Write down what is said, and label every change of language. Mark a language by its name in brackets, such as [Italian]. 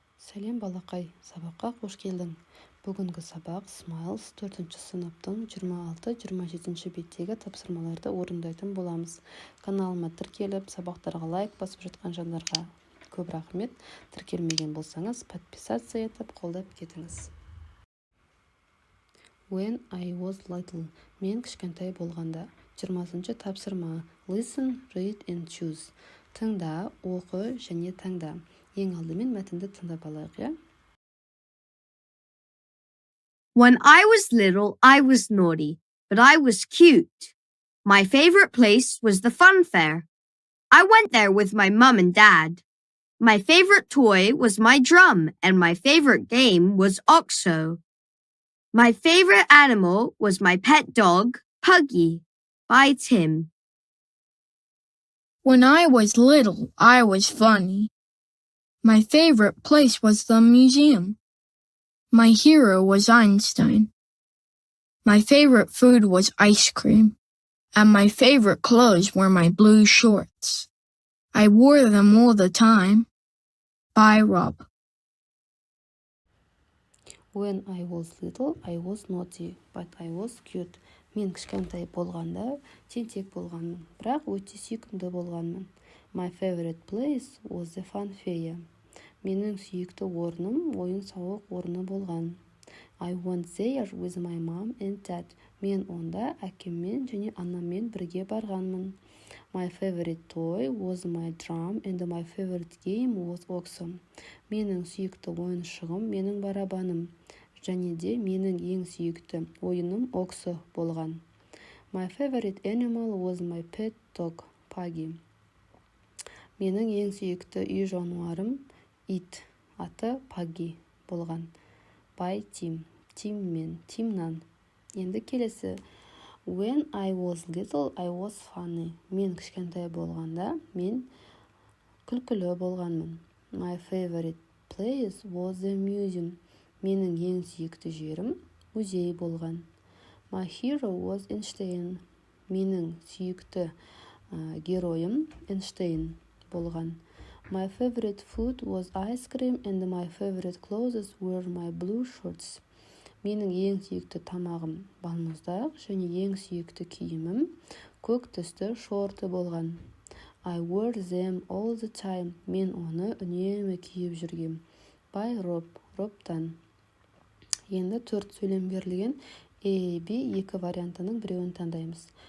[Kazakh] Сәлем балақай, сабаққа қош келдің. Бүгінгі сабақ Smiles 4-ші сыныптың 26-27 беттегі тапсырмаларды орындайтын боламыз. Каналыма тіркеліп, сабақтарға лайк басып жатқан жандарға көп рахмет. Тіркелмеген болсаңыз, подписация етіп, қолдап кетіңіз. [English] When I was little, [Kazakh] мен кішкентай болғанда. 20-ші тапсырма. [English] Listen, read and choose. [Kazakh] Тыңда, оқы және таңда. Ең алдымен мәтінді тыңдап алайық, иә? [English] When I was little, I was naughty, but I was cute. My favorite place was the fun fair. I went there with my mum and dad. My favorite toy was my drum, and my favorite game was OXO. My favorite animal was my pet dog, Puggy. By Tim. When I was little, I was funny. My favorite place was the museum. My hero was Einstein. My favorite food was ice cream. And my favorite clothes were my blue shorts. I wore them all the time. By Rob. When I was little, I was naughty, but I was cute. [Kazakh] Мен кішкентай болғанда тентек болғанмын, бірақ өте сүйкімді болғанмын. [English] My favorite place was the fun fair. [Kazakh] Менің сүйікті орным ойын-сауық орны болған. [English] I went there with my mom and dad. [Kazakh] Мен онда әкеммен және анаммен бірге барғанмын. [English] My favorite toy was my drum and my favorite game was OXO. [Kazakh] Менің сүйікті ойыншығым менің барабаным. Және де менің ең сүйікті ойыным OXO болған. [English] My favorite animal was my pet dog, Puggy. [Kazakh] Менің ең сүйікті үй жануарым ит, аты Puggy болған. [English] By Tim. [Kazakh] Тимнан. Енді келесі. [English] When I was little, I was funny. [Kazakh] Мен кішкентай болғанда, мен күлкілі болғанмын. [English] My favorite place was the museum. [Kazakh] Менің ең сүйікті жерім музей болған. [English] My hero was Einstein. [Kazakh] Менің сүйікті геройым Эйнштейн болған. [English] My favorite food was ice cream and my favorite clothes were my blue shorts. [Kazakh] Менің ең сүйікті тамағым балмұздақ және ең сүйікті киімім көк түсті шорты болған. [English] I wore them all the time. [Kazakh] Мен оны үнемі киіп жүргем. [English] By Robтан. [Kazakh] Енді 4 сөйлем берілген A, B екі вариантының біреуін таңдаймыз.